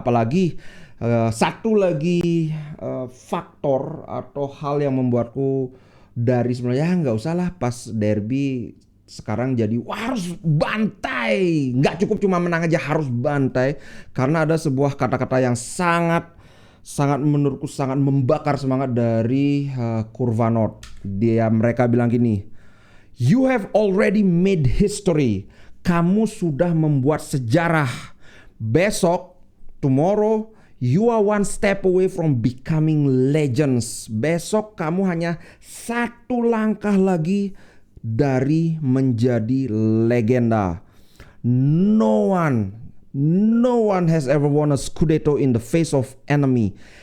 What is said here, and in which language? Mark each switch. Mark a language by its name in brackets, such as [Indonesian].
[Indonesian] Apalagi satu lagi faktor atau hal yang membuatku dari sebenarnya nggak usah lah pas derby sekarang jadi wah harus bantai. Nggak cukup cuma menang aja, harus bantai. Karena ada sebuah kata-kata yang sangat menurutku sangat membakar semangat dari Kurvanot. Mereka bilang gini, [English] "You have already made history." [Indonesian] Kamu sudah membuat sejarah. Besok, [English] tomorrow, you are one step away from becoming legends. [Indonesian] Besok kamu hanya satu langkah lagi dari menjadi legenda. [English] No one has ever won a Scudetto in the face of enemy.